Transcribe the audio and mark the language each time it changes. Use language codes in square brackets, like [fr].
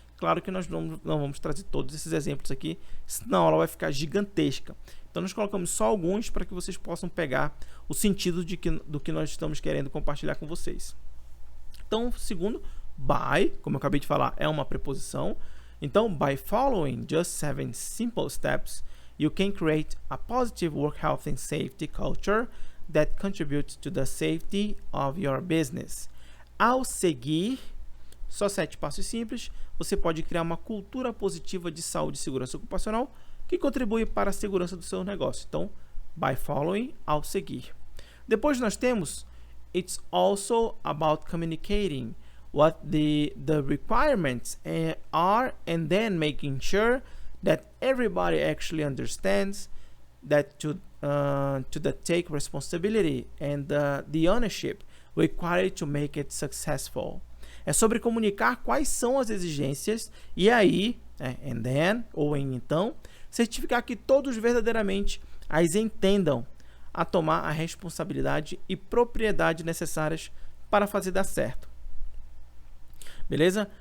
[pt] Claro que nós não vamos trazer todos esses exemplos aqui, senão a aula vai ficar gigantesca. Então, nós colocamos só alguns para que vocês possam pegar o sentido do que nós estamos querendo compartilhar com vocês. Então, segundo, by, como eu acabei de falar, é uma preposição. [en] Então, by following just 7 simple steps, you can create a positive work health and safety culture that contributes to the safety of your business. [pt] Ao seguir só 7 passos simples, você pode criar uma cultura positiva de saúde e segurança ocupacional que contribui para a segurança do seu negócio. Então, by following, ao seguir. Depois nós temos [en] it's also about communicating what the requirements are and then making sure that everybody actually understands that to take responsibility and the ownership required to make it successful. [pt] É sobre comunicar quais são as exigências e aí, and then, ou em então, certificar que todos verdadeiramente as entendam, a tomar a responsabilidade e propriedade necessárias para fazer dar certo. Beleza?